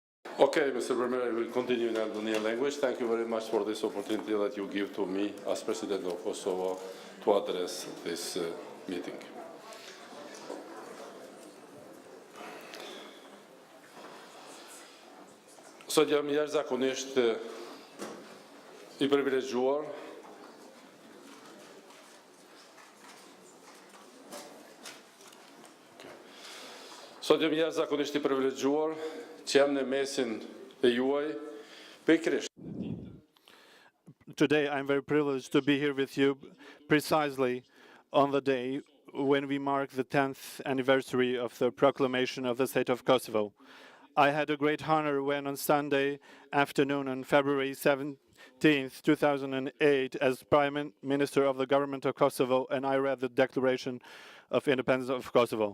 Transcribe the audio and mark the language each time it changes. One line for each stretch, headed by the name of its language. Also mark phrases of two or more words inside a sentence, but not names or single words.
English: Okay, Mr. Premier, I will continue in Albanian language. Thank you very much for this opportunity that you give to me as President of Kosovo to address this meeting.
Albanian: Sot jam jashtëzakonisht I privilegjuar Sot jam jashtëzakonisht I privilegjuar që jam në mesin e juaj pikërisht.
English: Today I'm very privileged to be here with you precisely on the day when we mark the 10th anniversary of the proclamation of the state of Kosovo. I had a great honor when on Sunday afternoon on February 17th, 2008, as Prime Minister of the government of Kosovo, and I read the Declaration of Independence of Kosovo.